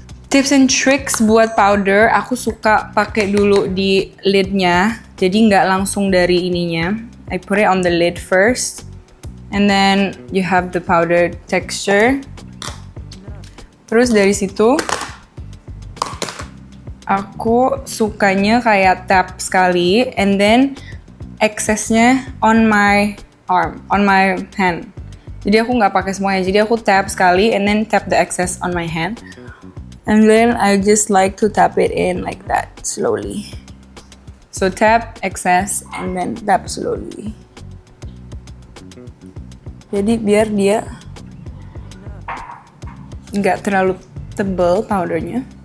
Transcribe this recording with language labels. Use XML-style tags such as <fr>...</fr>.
<id>Tips and tricks buat powder, aku suka pakai dulu di lidnya, jadi nggak langsung dari ininya.</id> <en>I put it on the lid first, and then you have the powder texture.</en> <id>Terus dari situ, aku sukanya kayak tap sekali,</id> <en>and then excessnya on my arm, on my hand.</en> <id>Jadi aku nggak pakai semuanya, jadi aku tap sekali,</id> <en>and then tap the excess on my hand. And then I just like to tap it in like that, slowly. So tap, excess, and then tap slowly.</en> <id>Jadi biar dia nggak terlalu tebal powdernya.</id>